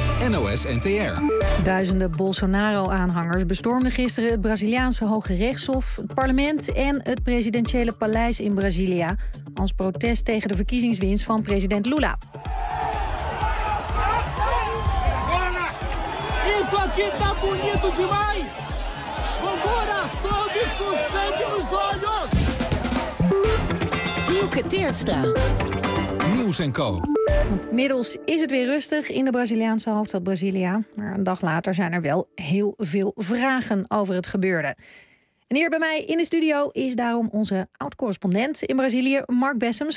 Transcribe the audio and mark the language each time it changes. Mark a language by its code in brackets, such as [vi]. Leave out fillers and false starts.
[nl] NOS NTR. Duizenden Bolsonaro-aanhangers bestormden gisteren het Braziliaanse Hoge Rechtshof, het parlement en het presidentiële paleis in Brazilië als protest tegen de verkiezingswinst van president Lula. [pt] Isso aqui tá bonito demais! Vambora, todos com sangue nos olhos! [nl] Duke Teertstra. Nieuws en Co. Want inmiddels is het weer rustig in de Braziliaanse hoofdstad Brasilia. Maar een dag later zijn er wel heel veel vragen over het gebeurde. En hier bij mij in de studio is daarom onze oud-correspondent in Brazilië, Mark Bessems.